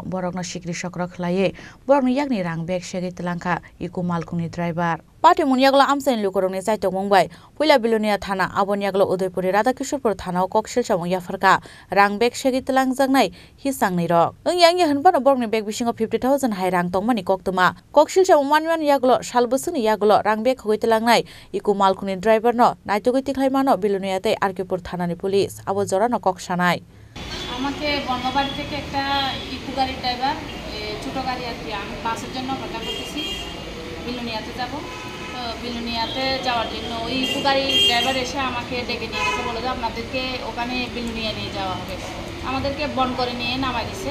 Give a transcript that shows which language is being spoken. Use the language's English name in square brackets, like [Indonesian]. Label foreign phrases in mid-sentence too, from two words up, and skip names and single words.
[Kok Borok] borokno sikri sokro khlaye borokno yakni rang bek shegi telangka iku malkuni driver Pati munyagla amsain lukorongni saitong mongbai puila bilunia thana abon yaglo Udaipuri Radhakisholpur thana kokshil chamong yafarka rang bek shegi telangjaknai hisangnai rok yang hanbano borokni bek bisingo 50,000 hai rang tongmani koktuma kokshil chamong manman yaglo salbusuni yaglo rang bek hoi telangnai iku malkuni driver no naitugoi tiklaimano biluniয়াতে আরকিপুর থানানি পুলিশ আবো জড়ানো ককসানাই [Bangla] আমাকে বর্ণবাড়ি থেকে একটা ইকো গাড়ির ড্রাইভার ছোট গাড়ি আর কি আমি বাসের জন্য অপেক্ষা করতেছি বিলুনিয়াতে যাব তো বিলুনিয়াতে যাওয়ার জন্য ওই ইকো গাড়ির ড্রাইভার এসে আমাকে ডেকে নিয়ে গেছে বলে যে আপনাদেরকে ওখানে বিলুনিয়া নিয়ে যাওয়া হবে আমাদেরকে বন করে নিয়ে নামাই দিছে